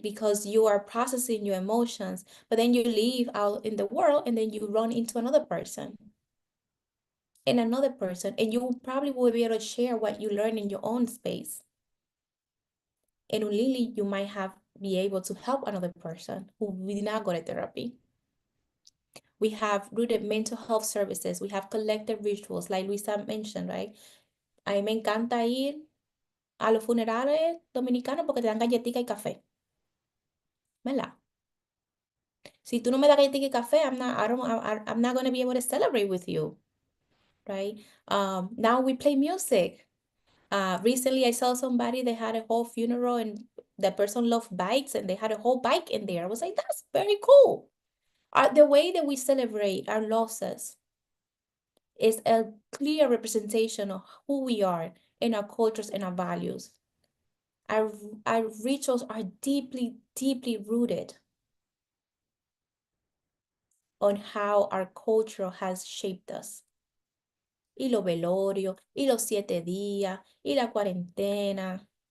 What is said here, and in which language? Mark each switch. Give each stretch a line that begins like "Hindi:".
English: Because you are processing your emotions, but then you leave out in the world and then you run into another person and another person, and you probably will be able to share what you learn in your own space. And really, you might be able to help another person who did not go to therapy. We have rooted mental health services. We have collective rituals, like Luisa mentioned, right?
Spanish: A mí me encanta ir a los funerales dominicanos porque te dan galletica y café. ¿Verdad? Si tú no me das galletica y café,
English: I'm not going to be able to celebrate with you, right? Now we play music. Recently, I saw somebody, they had a whole funeral and the person loved bikes and they had a whole bike in there. I was like, that's very cool. The way that we celebrate our losses is a clear representation of who we are and our cultures and our values. Our rituals are deeply, deeply rooted on how our culture has shaped us.
Spanish: Y los velorios, y los 7 días, y la cuarentena.